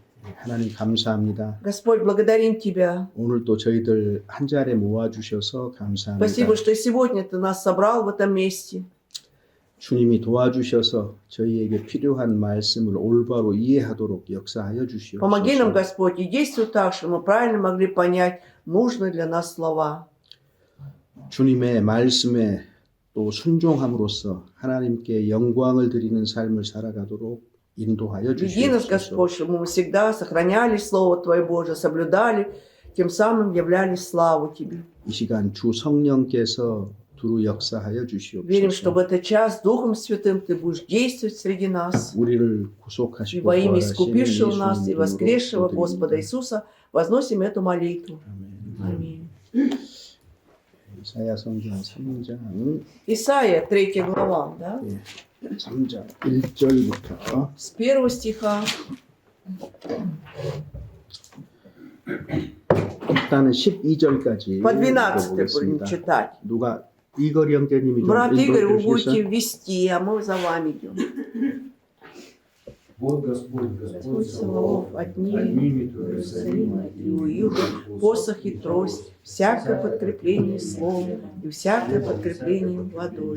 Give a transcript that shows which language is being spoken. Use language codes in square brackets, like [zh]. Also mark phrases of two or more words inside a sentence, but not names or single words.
[ko] 하나님 감사합니다. [ru] Господь, благодарим Тебя. [ko] 오늘 또 저희들 한 자리에 모아주셔서 감사합니다. [ru] Спасибо, что и сегодня Ты нас собрал в этом месте. [ko] 주님이 도와주셔서 저희에게 필요한 말씀을 올바로 이해하도록 역사하여 [ru] Помоги нам, [ko] 주시옵소서. [ru] Господь, и действуй так, чтобы мы правильно могли понять нужные для нас слова. [ko] 주님의 말씀에 또 순종함으로써 하나님께 영광을 드리는 삶을 살아가도록 인도하여 [ru] Веди нас, [ko] 주시옵소서. [ru] Господь, чтобы мы всегда сохраняли Слово Твое Божие, соблюдали, тем самым являли славу Тебе. [ko] 이 시간 주 성령께서 두루 역사하여 [ru] Верим, что в [ko] 주시옵소서. [ru] этот час Духом Святым Ты будешь действовать среди нас. [ko] 우리를 [ru] И [ko] 구속하시고 [ru] во имя [ko] 부활하신 [ru] искупившего нас и [ko] 예수님 [ru] воскресшего [ko] 이름으로 [ru] Господа [ko] 기도드립니다. [ru] Иисуса возносим эту молитву. [ko] 아멘. [ru] Аминь. [ko] 이사야 성경 3장 [ru] Исайя, 3 глава, да? [ko] 3장 1절부터 [ru] С 1 стиха [ko] 일단은 12절까지 [ru] по 12 будем [ko] 읽어보겠습니다. [ru] читать. [ko] 누가 이거리 형제님이 좀 [ru] Брат Игорь, вы [ko] 읽어주시겠어요? [ru] будете вести, а мы за вами идем. Вот Господь, Господь Саваоф, отнимет отнимет у Иерусалима и у Иуда посох и трость, всякое подкрепление словом и всякое подкрепление водой.